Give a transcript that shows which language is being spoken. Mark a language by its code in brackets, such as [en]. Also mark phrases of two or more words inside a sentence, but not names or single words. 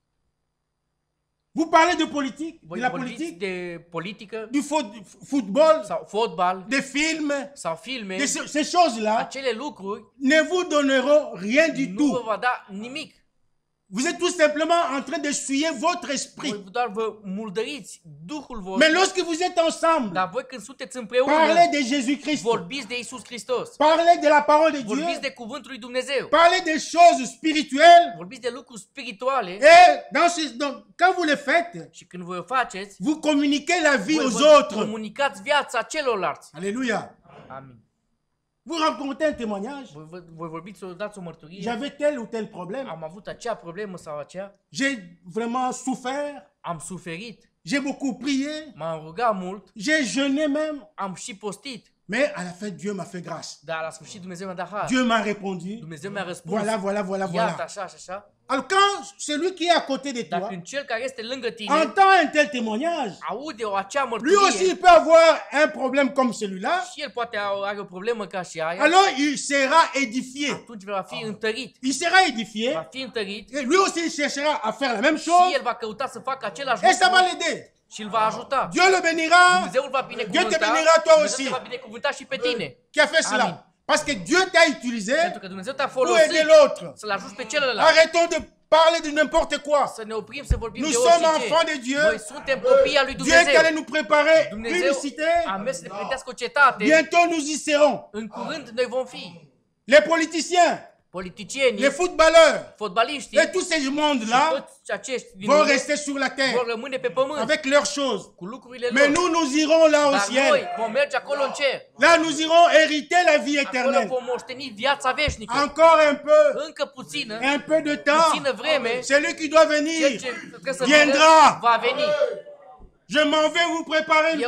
[fr] Vous parlez de politique, de [ro] Voi la vorbiți [fr] politique, [ro] de politică [fr] du football, [ro] sau fotbal [fr] des films, [ro] sau filme. [fr] de ces choses-là, [ro] Acele lucruri [fr] ne vous donneront rien du [ro] nu vă [fr] tout. [ro] va da nimic. [fr] Vous êtes tout simplement en train de suyer votre esprit. [ro] Voi doar vă muldăriți Duhul [fr] Mais [ro] vostru. [fr] lorsque vous êtes ensemble, [ro] Dar voi când sunteți împreună, [fr] parlez de Jésus-Christ, [ro] vorbiți de Iisus Hristos. [fr] parlez de la parole de Dieu, [ro] Vorbiți de cuvântul lui Dumnezeu. [fr] parlez des choses spirituelles. [ro] Vorbiți de lucruri spirituale [fr] Et quand vous le faites, [ro] și când voi o faceți, [fr] vous communiquez la vie [ro] voi [fr] aux [ro] vă [fr] autres. [ro] comunicați viața celorlalți. [fr] Alléluia. [ro] Amin. [fr] Vous racontez un témoignage. [ro] Voi vorbiți, o dați o mărturie. [fr] J'avais tel ou tel problème. [ro] Am avut acea problemă sau aceea. [fr] J'ai vraiment souffert. [ro] Am suferit. [fr] J'ai beaucoup prié. [ro] M-am rugat mult. [fr] J'ai jeûné même. [ro] Am și postit. [fr] Mais à la fin, Dieu m'a fait grâce. [ro] Dar la sfârșit Dumnezeu mi-a dat har. [fr] Dieu m'a répondu. [ro] Dumnezeu mi-a răspuns. [fr] Voilà, voilà, voilà, [ro] Iată [fr] voilà. [ro] așa și așa. [fr] Alors quand celui qui est à côté de [ro] Dar [fr] toi [ro] când cel care este lângă tine [fr] entend un tel témoignage, [ro] aude acea [fr] lui aussi [ro] mărturie [fr] il peut avoir un problème comme celui-là. [ro] și el poate are o problemă ca și aia, [fr] Alors il sera édifié. [ro] atunci va fi întărit. [fr] Il sera édifié. [ro] Va fi întărit [fr] Et lui aussi il cherchera à faire la même [ro] și [fr] chose. [ro] el va căuta să facă același [fr] Et ça va [ro] lucru [fr] l'aider. [ro] și îl va ajuta. [fr] Dieu le bénira. [ro] Dumnezeu îl va [fr] Dieu te [ro] binecuvânta. [fr] bénira toi [ro] Dumnezeu [fr] aussi. [ro] te va binecuvânta și pe tine. [fr] Qui a fait [ro] Amen. [fr] cela? Parce que Dieu t'a utilisé [ro] Pentru că Dumnezeu te-a [fr] pour [ro] folosit [fr] aider l'autre. [ro] să-l ajuți pe celălalt. [fr] Arrêtons de parler de n'importe quoi. [ro] Să ne oprim să vorbim [fr] Nous [ro] de [fr] sommes [ro] orice. [fr] enfants de Dieu. [ro] Noi suntem copii al lui [fr] Dieu est [ro] Dumnezeu. [fr] allé nous préparer une [ro] Dumnezeu [fr] cité. [ro] a mers să ne pregătească o cetate. [fr] Bientôt nous y serons. [ro] În curând noi vom fi [fr] Les politiciens, [ro] politicienii, [fr] les footballeurs [ro] fotbaliștii [fr] et tous ces [ro] și [fr] mondes-là [ro] toți acești din [fr] vont [ro] lume [fr] rester sur la [ro] vor [fr] terre [ro] rămâne pe pământ [fr] avec leurs choses. [ro] cu lucrurile [fr] Mais [ro] lor. [fr] nous, nous irons là au [ro] Dar [fr] ciel. [ro] noi vom merge acolo în cer. [fr] Là, nous irons hériter la vie [ro] Acolo [fr] éternelle. [ro] vom moșteni viața veșnică. [fr] Encore un peu, [ro] Încă puțină, [fr] un peu de temps. [ro] puțină vreme, [fr] Celui qui doit [ro] cel [fr] venir [ro] ce trebuie să [fr] viendra. [ro] vină va veni. [fr] Je m'en vais vous préparer une